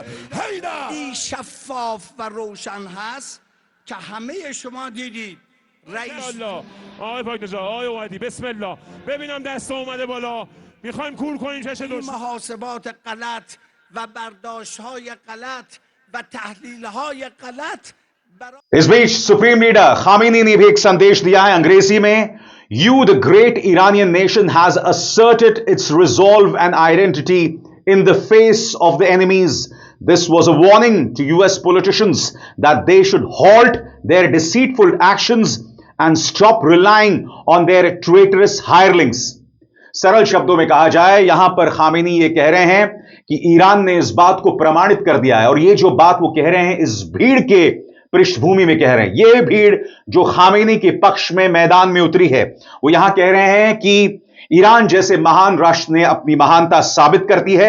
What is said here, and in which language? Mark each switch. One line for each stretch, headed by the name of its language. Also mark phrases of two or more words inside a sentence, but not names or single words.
Persian: حیدر شفاف و روشن هست که همه شما دیدید. رئیس الله آقای پاکنژاد، آقای اومدی،
Arabic: بسم الله.
Persian: ببینم دست اومده بالا، میخوایم کور کنیم چش دشمن. محاسبات غلط و برداشت‌های غلط و تحلیل‌های غلط.
Hindi: इस बीच सुप्रीम लीडर खामेनी ने भी एक संदेश दिया है अंग्रेजी में।
English: You, the great Iranian nation, has asserted its resolve and identity in the face of the enemies. This was a warning to US politicians that they should halt their deceitful actions and stop relying on their traitorous hirelings.
Hindi: सरल शब्दों में कहा जाए, यहां पर खामेनी ये कह रहे हैं कि ईरान ने इस बात को प्रमाणित कर दिया है, और ये जो बात वो कह रहे हैं इस भीड़ के पृष्ठभूमि में कह रहे हैं। यह भीड़ जो खामेनी के पक्ष में मैदान में उतरी है, वो यहां कह रहे हैं कि ईरान जैसे महान राष्ट्र ने अपनी महानता साबित करती है।